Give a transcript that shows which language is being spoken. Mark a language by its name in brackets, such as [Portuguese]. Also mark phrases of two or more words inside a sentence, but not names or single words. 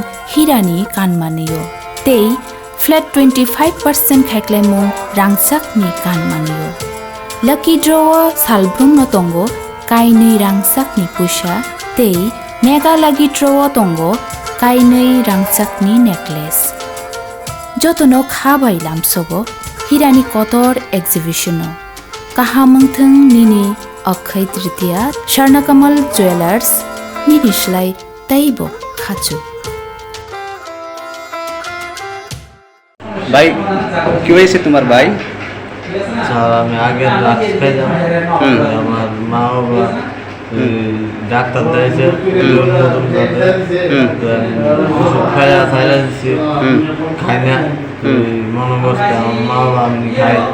[Kok Borok] Hirani Kanmaniyo Tei flat 25% Khaiklemung Rangsak ni Kanmaniyo [English] Lucky draw [Kok Borok] Salbrum no Tongo Kainui rangsak ni pusha tei mega lagi trowo tongo kainui rangsak ni necklace jotono khabai lamsogo hirani kotor exhibition kahamungthung nini akhai tritiya Swarnakamal Jewelers nirislai taibo khachu [Bangla] ভাই কি হয়েছে তোমার ভাই স্যার আমি আগের রাখতে পেলাম আমার মা বাবা ডাক্তার দিয়েছে ওষুধ খাইয়া খাইয়া দিচ্ছি খাই না মনে করছে আমার মা বাবা আমি খাই